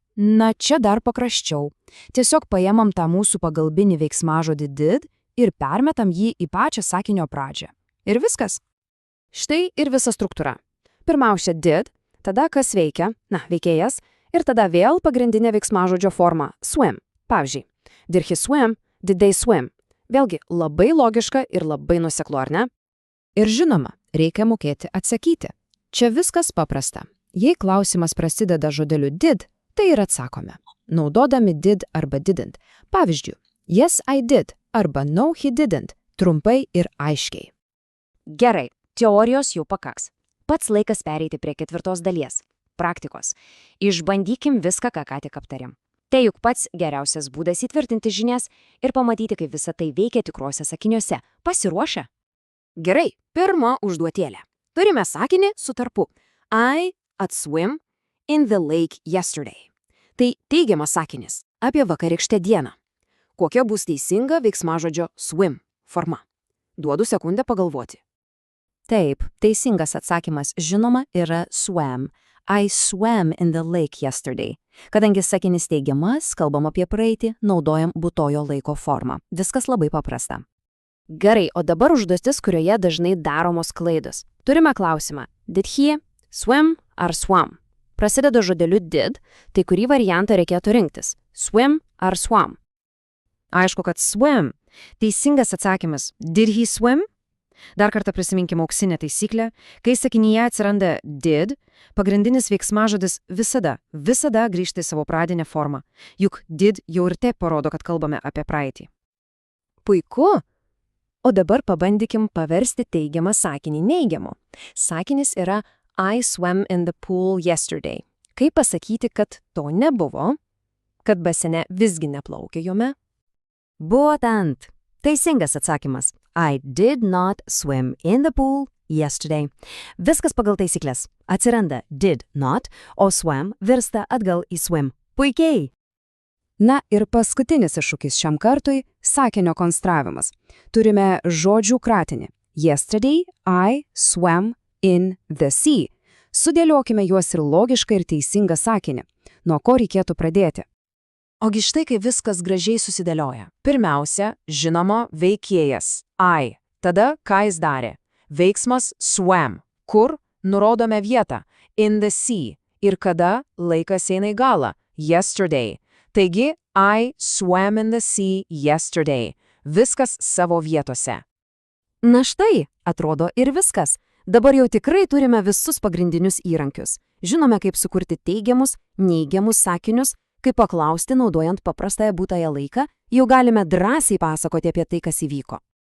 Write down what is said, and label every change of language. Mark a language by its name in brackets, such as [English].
[Lithuanian] Na, čia dar paprasčiau. Tiesiog paėmam tą mūsų pagalbinį veiksmažodį did ir permetam jį į pačią sakinio pradžią. Ir viskas. Štai ir visa struktūra. Pirmiausia did, tada kas veikia, na, veikėjas, ir tada vėl pagrindinė veiksmažodžio forma – swim. Pavyzdžiui, [English] did he swim, did they swim. [Lithuanian] Vėlgi, labai logiška ir labai nuoseklu, ar ne? Ir žinoma, reikia mokėti atsakyti. Čia viskas paprasta. Jei klausimas prasideda žodeliu did, tai ir atsakome. Naudodami did arba didn't. Pavyzdžiui, [English] yes, I did [Lithuanian] arba [English] no, he didn't. [Lithuanian] Trumpai ir aiškiai. Gerai, teorijos jau pakaks. Pats laikas pereiti prie ketvirtos dalies – praktikos. Išbandykim viską, ką tik aptarėm. Tai juk pats geriausias būdas įtvirtinti žinias ir pamatyti, kaip visa tai veikia tikruose sakiniuose. Pasiruošę? Gerai, pirma užduotėlė. Turime sakinį su tarpu. [English] I swim in the lake yesterday. [Lithuanian] Tai teigiamas sakinis apie vakarykštę dieną. Kokia bus teisinga veiksmažodžio swim forma? Duodu sekundę pagalvoti. Taip, teisingas atsakymas žinoma yra swam. [English] I swam in the lake yesterday. [Lithuanian] Kadangi sakinys teigiamas, kalbam apie praeitį, naudojam būtojo laiko formą. Viskas labai paprasta. Gerai, o dabar užduotis, kurioje dažnai daromos klaidos. Turime klausimą. [English] Did he swim [Lithuanian] ar swam? Prasideda žodeliu did, tai kurį variantą reikėtų rinktis? Swim ar swam? Aišku, kad swim. Teisingas atsakymas. [English] Did he swim? [Lithuanian] Dar kartą prisiminkime auksinę taisyklę. Kai sakinyje atsiranda did, pagrindinis veiksmažodis visada grįžta į savo pradinę formą. Juk did jau ir taip parodo, kad kalbame apie praeitį. Puiku. O dabar pabandykim paversti teigiamą sakinį neigiamu. Sakinis yra [English] I swam in the pool yesterday. [Lithuanian] Kaip pasakyti, kad to nebuvo? Kad basene visgi neplaukė jome? Būtent. Teisingas atsakymas. [English] I did not swim in the pool yesterday. [Lithuanian] Viskas pagal taisyklės. Atsiranda did not, o swam virsta atgal į swim. Puikiai. Na ir paskutinis iššūkis šiam kartui – sakinio konstravimas. Turime žodžių kratinį. [English] Yesterday I swam in the sea. [Lithuanian] Sudėliokime juos ir logišką ir teisingą sakinį. Nuo ko reikėtų pradėti? Ogi štai, kai viskas gražiai susidėlioja. Pirmiausia, žinoma, veikėjas I. Tada, ką jis darė? Veiksmas swam. Kur? Nurodome vietą. [English] In the sea. [Lithuanian] Ir kada? Laikas eina į galą. Yesterday. Taigi, [English] I swam in the sea yesterday. [Lithuanian] Viskas savo vietose. Na štai, atrodo ir viskas. Dabar jau tikrai turime visus pagrindinius įrankius. Žinome, kaip sukurti teigiamus, neigiamus sakinius, kaip paklausti naudojant paprastąją būtąją laiką, jau galime drąsiai pasakoti apie tai, kas įvyko.